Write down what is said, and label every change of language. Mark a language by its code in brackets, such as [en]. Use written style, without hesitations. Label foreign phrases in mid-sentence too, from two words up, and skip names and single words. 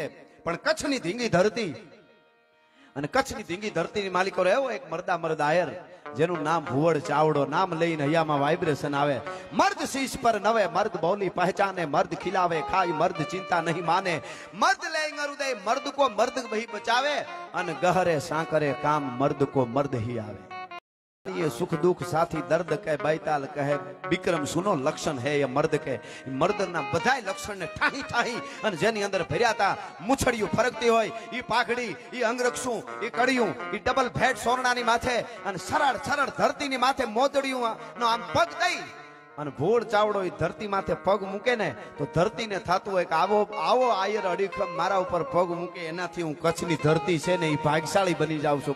[gu] પણ કચ્છની ધીંગી ધરતી, અને કચ્છની ધીંગી ધરતીની માલિકો એવો એક મર્દ આયર, જેનું નામ ભુવડ ચાવડો. નામ લઈને હૈયામાં વાઇબ્રેશન આવે. [hi] मर्द शीश पर नवे, मर्द बोली पहचाने, मर्द खिलावे खाई, मर्द चिंता नहीं माने, मर्द लेंगे हृदय, मर्द को मर्द वही बचावे, અને गहरे सांकरे काम मर्द को मर्द ही आवे. ये सुख दुख साथी दर्द कहे, बैताल कहे विक्रम सुनो लक्षण है ये मर्द के. [gu] મર્દ ના બધાય લક્ષણ ને ઠાહી ઠાહી અને જેની અંદર ભર્યા હતા મુછડિયું ફરકતી હોય, ઈ પાઘડી, ઈ અંગરક્ષું, ઈ કડિયું, ઈ ડબલ ભેટ સોરણાની માથે, અને સરળ સરળ ધરતીની માથે મોદડિયું નો આમ પગ દઈ અને ભોળ ચાવડો ઈ ધરતી માથે પગ મૂકે ને તો ધરતીને થાતું હોય કે આવો આવો આયર અડીખમ મારા ઉપર પગ મૂકે, એનાથી હું કચ્છની ધરતી છે ને ઈ ભાગશાળી બની જાઉં છું.